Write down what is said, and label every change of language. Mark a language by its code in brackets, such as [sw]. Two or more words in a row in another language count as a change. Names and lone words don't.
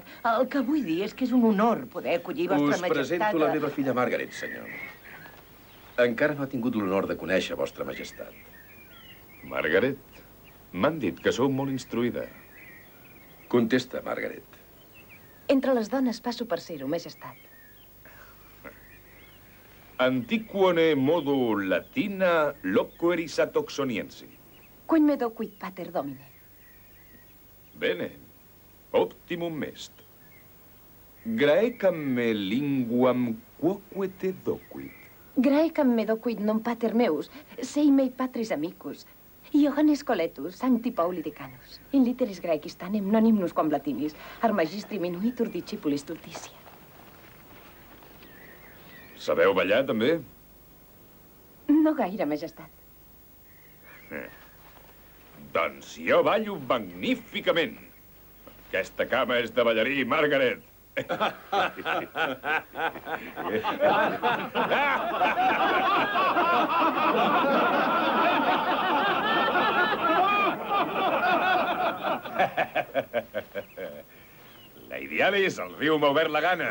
[ca] El que vull dir és que és un honor poder acollir vostra Us majestat. presento la meva filla Margaret, senyor. Encara no ha tingut l'honor de conèixer vostra majestat. Margaret, m'han dit que sou molt instruïda. Contesta, Margaret. Entre les dones passo per ser-ho, majestat. [la] Antiquone modo latina loqueris oxoniensi. Quin me docuit pater domine. Bene, optimum est. Graecam me linguam quoque te docuit. Graecam me docuit non pater meus, sei mei patris amicus. Iohannes Coletus, sancti Pauli decanus. In literis Graecis tanem non himnus quam latinis, ar magistri minuitur discipulis stultitia. [ca] Sabeu ballar, també? No gaire, majestat. Doncs jo ballo magníficament. Aquesta cama és de ballarí, Margaret. Lady Alice, el riu m'ha obert la gana.